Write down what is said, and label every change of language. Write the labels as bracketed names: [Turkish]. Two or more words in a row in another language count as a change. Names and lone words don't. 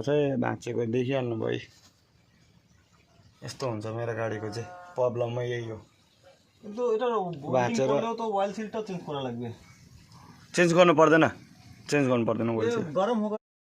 [Nepali] चाहिँ भाँचेको देखिहाल्नु भयो यस्तो हुन्छ मेरो गाडीको चाहिँ प्रब्लमै यही हो भाँचेर [English] oil sealটা change [Bangla] করা লাগবে [Nepali] चेन्ज गर्नु पर्दैन [English] oil seal [Bangla] গরম হোক